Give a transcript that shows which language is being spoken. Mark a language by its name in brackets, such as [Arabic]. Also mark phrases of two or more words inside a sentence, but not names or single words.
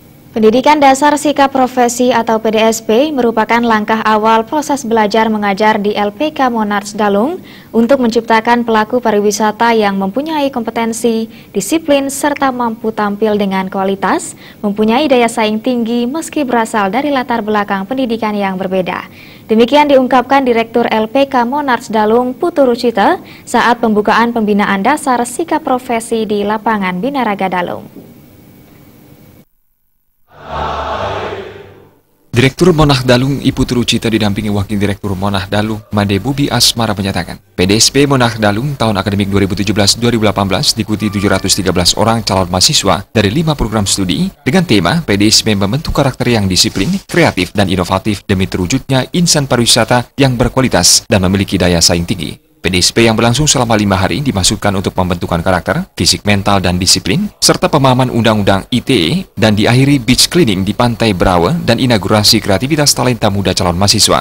[Indonesian] Pendidikan Dasar Sikap Profesi atau PDSP merupakan langkah awal proses belajar mengajar di LPK Monarch Dalung untuk menciptakan pelaku pariwisata yang mempunyai kompetensi, disiplin, serta mampu tampil dengan kualitas, mempunyai daya saing tinggi meski berasal dari latar belakang pendidikan yang berbeda. Demikian diungkapkan Direktur LPK Monarch Dalung Putu Rucita saat pembukaan pembinaan dasar sikap profesi di lapangan Binaraga Dalung. Direktur Monarch Dalung Ibu Rucita didampingi Wakil Direktur Monarch Dalung Made Bubi Asmara menyatakan, PDSP Monarch Dalung tahun akademik 2017-2018 diikuti 713 orang calon mahasiswa dari 5 program studi dengan tema PDSP membentuk karakter yang disiplin, kreatif, dan inovatif demi terwujudnya insan pariwisata yang berkualitas dan memiliki daya saing tinggi. PDSP yang berlangsung selama 5 hari dimaksudkan untuk pembentukan karakter, fisik, mental, dan disiplin, serta pemahaman Undang-Undang ITE, dan diakhiri [English] beach cleaning [Indonesian] di Pantai Brawa dan inaugurasi kreativitas talenta muda calon mahasiswa.